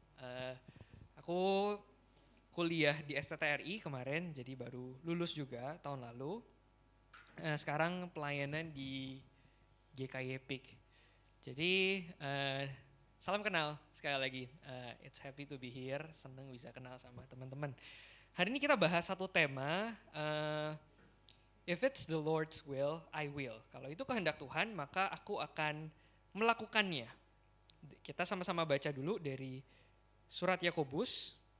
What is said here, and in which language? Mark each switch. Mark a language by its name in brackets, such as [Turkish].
[Indonesian] Eh, aku kuliah di STTRI kemarin, jadi baru lulus juga tahun lalu. Sekarang pelayanan di GKI PIK. Jadi salam kenal sekali lagi. [English] It's happy to be here, [Indonesian] senang bisa kenal sama teman-teman. Hari ini kita bahas satu tema. [English] If it's the Lord's will, I will. [Indonesian] Kalau itu kehendak Tuhan, maka aku akan melakukannya. Kita sama-sama baca dulu dari surat Yakobus.